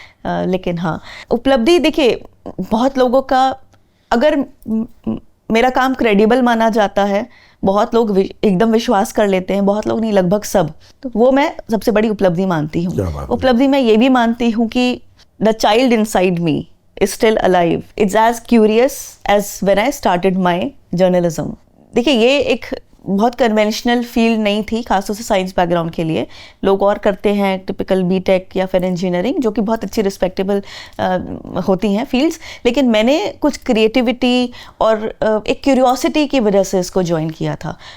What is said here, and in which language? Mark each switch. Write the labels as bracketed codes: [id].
[hi] लेकिन हाँ, उपलब्धि देखिए, बहुत लोगों का, अगर मेरा काम क्रेडिबल माना जाता है, बहुत लोग एकदम विश्वास कर लेते हैं, बहुत लोग नहीं, लगभग सब, तो वो मैं सबसे बड़ी उपलब्धि मानती हूँ। उपलब्धि मैं ये भी मानती हूँ कि [en] The child inside me is still alive. It's as curious as when I started my journalism. [hi] देखिए, ये एक बहुत कन्वेंशनल फील्ड नहीं थी, खासतौर से साइंस बैकग्राउंड के लिए। लोग और करते हैं टिपिकल बीटेक या फिर इंजीनियरिंग, जो कि बहुत अच्छी रिस्पेक्टेबल होती हैं फील्ड्स, लेकिन मैंने कुछ क्रिएटिविटी और एक क्यूरियोसिटी की वजह से इसको ज्वाइन किया था।